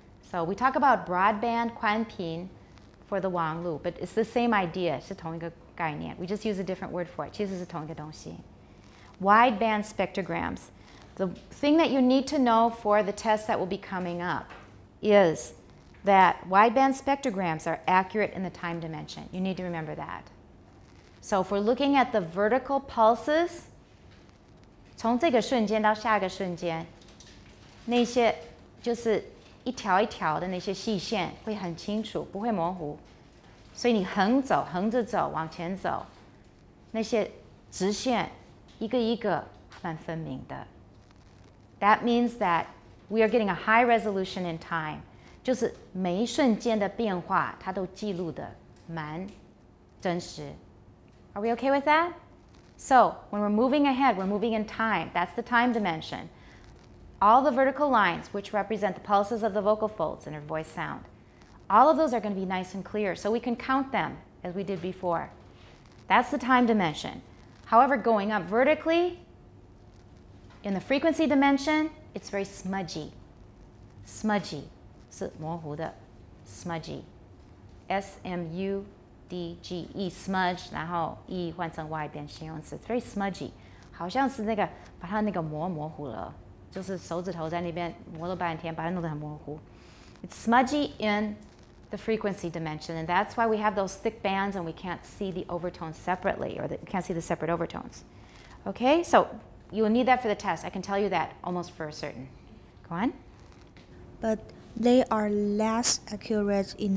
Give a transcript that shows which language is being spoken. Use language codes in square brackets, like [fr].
[en] So we talk about broadband 宽频 for the Wang Lu, but it's the same idea, [zh] 是同一个概念. [en] We just use a different word for it. [zh] 其实是同一个东西. [en] Wideband spectrograms. The thing that you need to know for the test that will be coming up is that wideband spectrograms are accurate in the time dimension. You need to remember that. So if we're looking at the vertical pulses, [zh] 从这个瞬间到下个瞬间，那些就是一条一条的那些细线会很清楚，不会模糊。所以你横走，横着走，往前走，那些直线一个一个蛮分明的。 [en] That means that we are getting a high resolution in time. [zh] 就是每一瞬间的变化，它都记录的蛮真实。 [en] Are we okay with that? So when we're moving ahead, we're moving in time. That's the time dimension. All the vertical lines, which represent the pulses of the vocal folds in our voice sound, all of those are going to be nice and clear, so we can count them as we did before. That's the time dimension. However, going up vertically, in the frequency dimension, it's very smudgy. Smudgy. [zh] 是模糊的 smudgy. S-M-U-D-G-E, smudge, 然后 E 换成 Y 变形容词 [en] very smudgy. [zh] 好像是那个把它那个模糊了，就是手指头在那边磨了半天，把它弄得很模糊。 [en] It's smudgy in the frequency dimension, and that's why we have those thick bands and we can't see the overtones separately, or we can't see the separate overtones. Okay, so you will need that for the test. I can tell you that almost for certain. Go on. But they are less accurate in